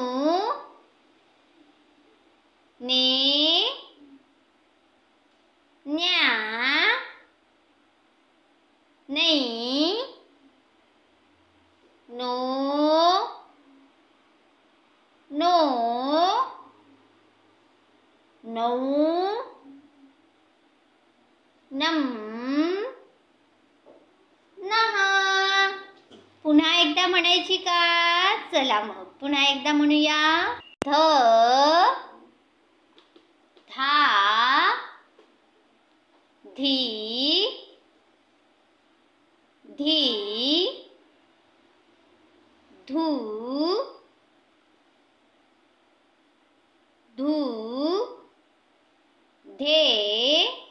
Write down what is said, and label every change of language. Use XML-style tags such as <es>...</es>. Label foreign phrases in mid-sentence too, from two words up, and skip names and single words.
<mr>ने, न्या, नै, नो, नो, नौ, नम, नहा. पुन्हा एकदा म्हणायची का? चला मग पुन्हा एकदा म्हणूया. ध, धा, धी, धी, धू, धू, धे,</mr>